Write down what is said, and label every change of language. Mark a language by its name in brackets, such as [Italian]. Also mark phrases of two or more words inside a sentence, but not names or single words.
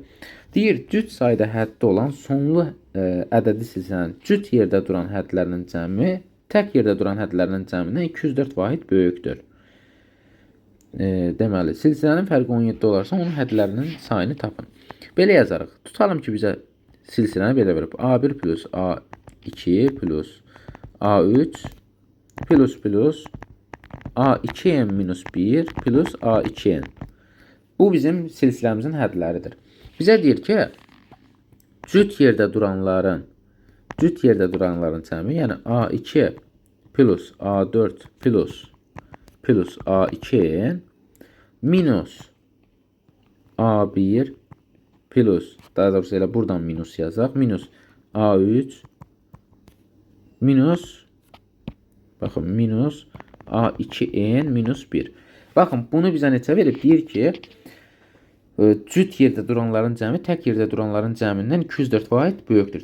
[Azerbaijani] Deyir, cüt sayda həddə olan sonlu ədədi silsilənin cüt yerdə duran hədlərinin cəmi tək yerdə duran hədlərinin cəmindən 204 vahid böyükdür. Deməli, silsilənin fərqi 17 olarsa onun hədlərinin sayını tapın. Belə yazarıq. Tutalım ki, bizə silsiləni belə verib. A1 plus A2 plus A3 plus A2n minus 1 plus A2n. Bu bizim silsiləmizin hədləridir. Bizə deyir ki, cüt yerdə duranların cəmi, yəni A2 plus A4 plus A2n minus A1 plus, daha doğrusu elə buradan minus yazaq, minus A3 minus, baxın, minus A2n minus 1. Baxın, bunu bizə neçə verib? Deyir ki, cüt yerdə duranların cəmi tək yerdə duranların cəmindən 204 vahid böyükdür.